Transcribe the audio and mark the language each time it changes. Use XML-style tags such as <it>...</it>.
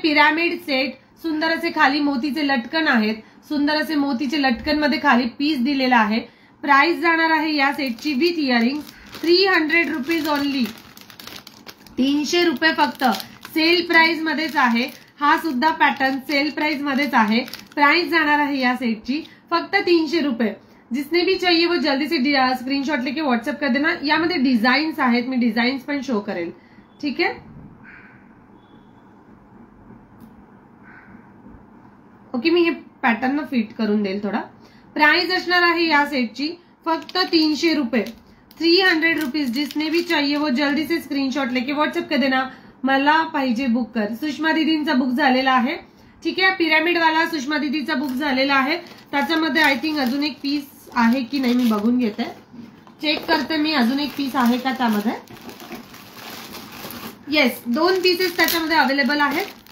<mr>Pyramid set, सुंदर असे खाली मोतीचे लटकन आहेत, सुंदर असे मोतीचे लटकन मध्ये खाली पीस दिलेला आहे. प्राइस जाणार आहे या सेटची विथ इयरिंग 300 रुपीज ओनली. 300 रुपये फक्त. सेल प्राइस मध्येच आहे, हा सुद्धा पॅटर्न सेल प्राइस मध्येच आहे. प्राइस जाणार आहे या सेटची फक्त 300 रुपये.</mr> <hi>जिसने भी चाहिए वो जल्दी से स्क्रीनशॉट लेके व्हाट्सएप कर देना.</hi> <mr>यामध्ये डिझाईन्स आहेत, मी डिझाईन्स पण शो करेल. ठीक आहे. ओके, मी हे पॅटर्न फिट करून देईल थोडा. प्राइस असणार आहे या सेटची फक्त 300 रुपये. 300 रुपीज.</mr> <hi>जिसने भी चाहिए वो जल्दी से स्क्रीनशॉट लेके व्हाट्सएप कर देना.</hi> <mr>मला पाहिजे बुक कर. सुषमा दीदींचा बुक झालेला आहे. ठीक आहे. पिरॅमिड वाला सुषमा दीदीचा बुक झालेला आहे. त्याच्यामध्ये आय थिंक अजून एक पीस आहे की नाही मी बघून घेते, चेक करते मी. अजून एक पीस आहे का त्यामध्ये? येस, 2 पीसेस त्याच्यामध्ये अवेलेबल आहेत.</mr>